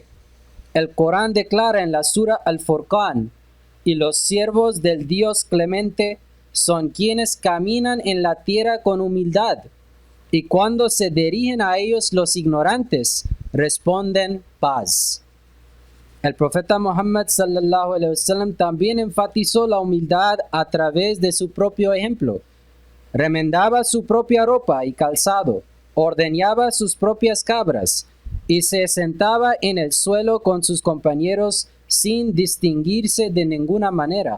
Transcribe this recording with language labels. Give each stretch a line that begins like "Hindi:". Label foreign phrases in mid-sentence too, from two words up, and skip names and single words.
Spanish: El Corán declara en la Sura Al-Furqán: y los siervos del Dios clemente son quienes caminan en la tierra con humildad, y cuando se dirigen a ellos los ignorantes, responden paz. El profeta Muhammad
Arabic: صلى الله عليه وسلم
Spanish: también enfatizó la humildad a través de su propio ejemplo. Remendaba su propia ropa y calzado, ordeñaba sus propias cabras y se sentaba en el suelo con sus compañeros sin distinguirse de ninguna manera.